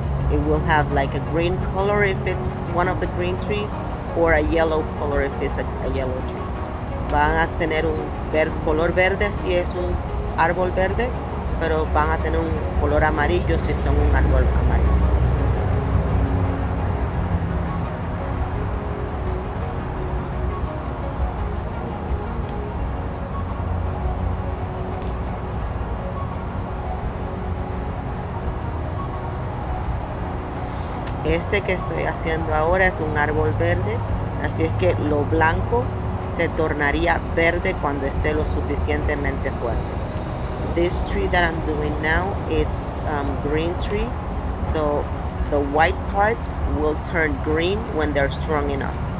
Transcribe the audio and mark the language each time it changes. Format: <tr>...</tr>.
<en>It will have like a green color if it's one of the green trees, or a yellow color if it's a yellow tree.</en> <es>Van a tener un color verde si es un árbol verde, pero van a tener un color amarillo si son un árbol amarillo. Este que estoy haciendo ahora es un árbol verde, así es que lo blanco se tornaría verde cuando esté lo suficientemente fuerte.</es> <en>This tree that I'm doing now, it's green tree, so the white parts will turn green when they're strong enough.</en>